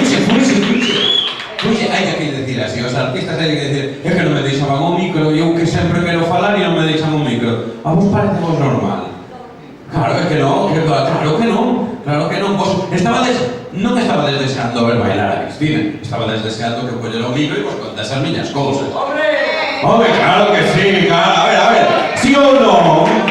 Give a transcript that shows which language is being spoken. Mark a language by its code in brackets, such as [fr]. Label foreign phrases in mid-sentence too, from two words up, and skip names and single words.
[es] Fluye, hay que decir así. [gl] Os artistas [es] hay que decir: es que [gl] non me deixaban un micro, eu que sempre quero falar e non me deixan un micro. A vos parece vos normal? Claro, é que non, claro que non. Vos non estabades deseando ver bailar a Cristina, estabades deseando que collera o micro e vos contas as miñas cousas. [es] ¡Hombre, claro que sí! Claro. A ver, ¿sí o no?